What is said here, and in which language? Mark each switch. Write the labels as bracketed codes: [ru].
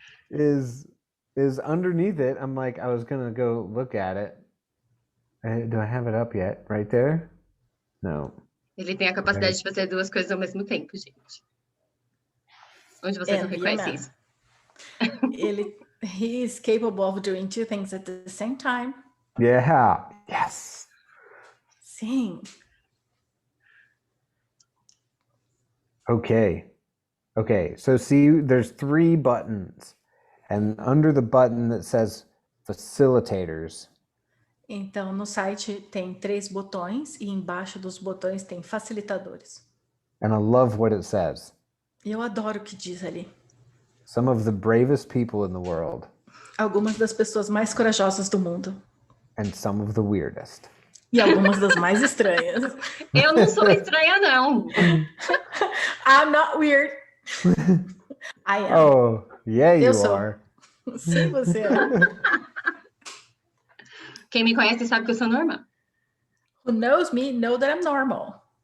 [en] Is underneath it, I'm like, I was gonna go look at it. Do I have it up yet? Right there? No. [pt] Ele tem a capacidade de fazer duas coisas ao mesmo tempo, gente. Onde vocês não reconhecem isso? [en] He is capable of doing two things at the same time. Yeah. Yes. [pt] Sim. [en] Okay. So see, there's 3 buttons. And under the button that says facilitators. [pt] Então, no site tem 3 botões e embaixo dos botões tem facilitadores. [en] And I love what it says. [pt] Eu adoro o que diz ali. [en] Some of the bravest people in the world. [pt] Algumas das pessoas mais corajosas do mundo. [en] And some of the weirdest. [pt] E algumas das mais estranhas. Eu não sou estranha, não. [en] I'm not weird. I am. Oh, yeah, you [pt] Eu sou. [en] are. [pt] Sim, você é. Quem me conhece sabe que eu sou normal. [en] Who knows me know that I'm normal.